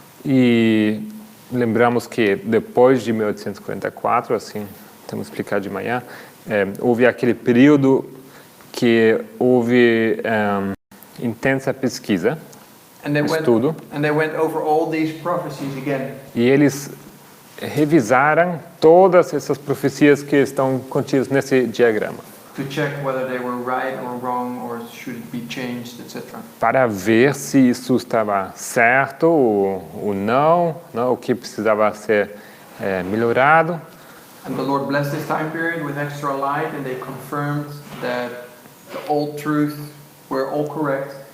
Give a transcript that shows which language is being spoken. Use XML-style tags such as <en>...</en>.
<pt>E lembramos que depois de 1844, assim temos que explicar de manhã, houve aquele período que houve intensa pesquisa, estudo.</pt> <en>And they went over all these prophecies again.</en> <pt>E eles revisaram todas essas profecias que estão contidas nesse diagrama.</pt> <en>To check whether they were right or wrong or should it be changed, etc.</en> <pt>Para ver se isso estava certo ou não, o que precisava ser melhorado.</pt> <en>And the Lord blessed this time period with extra light, and they confirmed that the old truth were all correct,</en>